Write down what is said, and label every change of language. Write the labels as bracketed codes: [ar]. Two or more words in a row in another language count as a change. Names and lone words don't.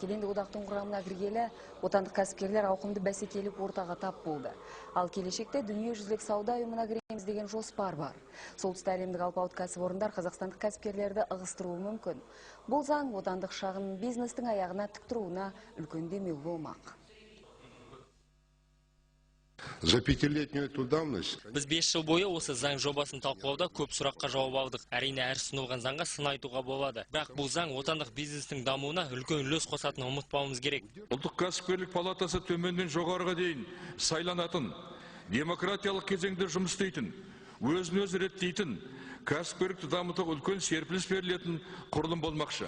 [kk] Кедендік одақтың құрамына кіргелі отандық кәсіпкерлер ауқымды бәсекелік ортаға тап болды. Ал келешекте дүниежүзілік сауда ұйымына кіреміз деген жоспар бар. Солтүстік әлемдік алпауыт кәсіпорындар қазақстандық кәсіпкерлерді ығыстыруы мүмкін. Бұл заң отандық шағын бизнестің аяғына тік тұруына үлкен демеу болмақ. [ru] За пятилетнюю эту давность [kk] Біз 5 жыл бойы осы заң жобасын талқылауда көп сұраққа жауап алдық. Әрине әр ұсынылған заңға сын айтуға болады. Бірақ бұл заң отандық бизнестің дамуына үлкен үлес қосатынын ұмытпауымыз керек. Ұлттық кәсіпкерлік палатасы төменнен жоғарыға дейін сайланатын, демократиялық кезеңде жұмыс істейтін, өзін-өзі реттейтін, кәсіпкерлікті дамытуға үлкен серпіліс берілетін құрылым болмақшы.